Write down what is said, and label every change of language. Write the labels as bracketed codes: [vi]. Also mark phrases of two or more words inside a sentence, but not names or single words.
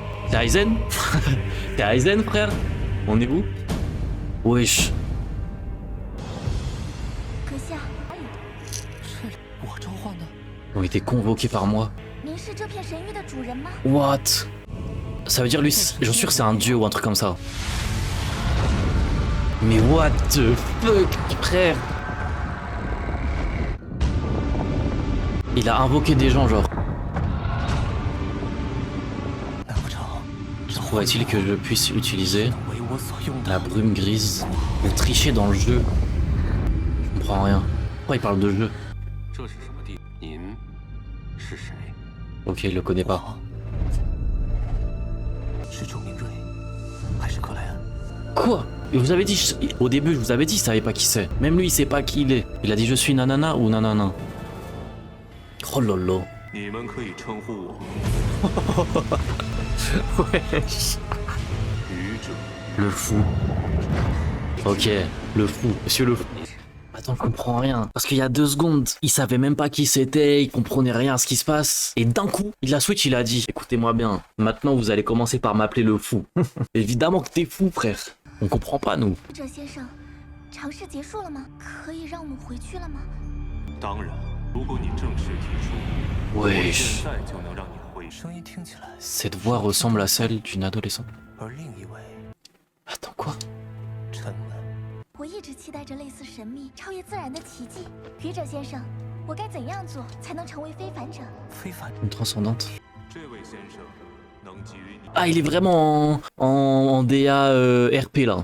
[fr] T'es Aizen? T'es Aizen, frère? On est où? Wesh. [zh] 阁下，我召唤的。 [fr] Ont été convoqués par moi. [zh] 您是这片神域的主人吗？ [en] What? [fr] Ça veut dire lui, j'en suis sûr que c'est un dieu ou un truc comme ça. Mais [en] what the fuck, [fr] frère? Il a invoqué des gens, genre. [zh] 难不成 [fr] Faudrait-il que je puisse utiliser [zh] 为我所用 [fr] la [zh] 的？ [fr] brume grise pour tricher dans le jeu? Je comprends rien. Pourquoi il parle de jeu? [zh] 这是什么地？您是谁？ [fr] Ok, il le connaît pas. [zh] 是周明瑞，还是克莱恩？ [fr] Quoi? Et vous avez dit, au début, je vous avais dit, il savait pas qui c'est. Même lui, il sait pas qui il est. Il a dit je suis nanana ou nanana. Oh lolo. [zh] 你们可以称呼我 [fr] Wesh. [zh] 愚者。 [fr] Le fou. Ok, le fou. Monsieur le fou. Attends, je comprends rien. Parce qu'il y a 2 secondes, il savait même pas qui c'était, il comprenait rien à ce qui se passe. Et d'un coup, il a switch, il a dit écoutez-moi bien, maintenant vous allez commencer par m'appeler le fou. Évidemment que t'es fou, frère. On comprend pas, nous. [zh] 这先生，尝试结束了吗？可以让我们回去了吗？当然，如果你正式提出，我 [fr] Wesh. [zh] 现在就能让你回。声音听起来， [fr] Cette voix ressemble à celle d'une adolescente. [zh] 而另一位 [fr] Attends, quoi? [zh] 沉稳。我一直期待着类似神秘、超越自然的奇迹。愚者先生，我该怎样做才能成为非凡者？非凡， [fr] Une transcendante. [zh] 这位先生能给予你。 [fr] Ah, il est vraiment en DA RP là.